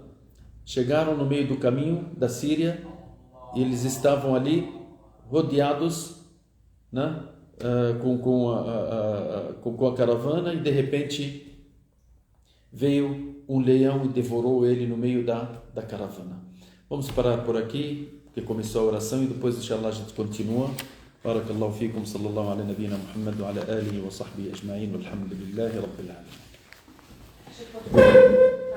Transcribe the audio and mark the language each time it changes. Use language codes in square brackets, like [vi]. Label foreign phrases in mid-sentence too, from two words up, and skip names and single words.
[pt] Chegaram no meio do caminho da Síria e eles estavam ali rodeados, né, com a caravana, e de repente veio um leão e devorou ele no meio da caravana. Vamos parar por aqui, porque começou a oração, e depois inshallah a gente continua. [ar] بارك الله فيكم، صلى الله على نبينا محمد وعلى آله وصحبه أجمعين، والحمد لله رب العالمين.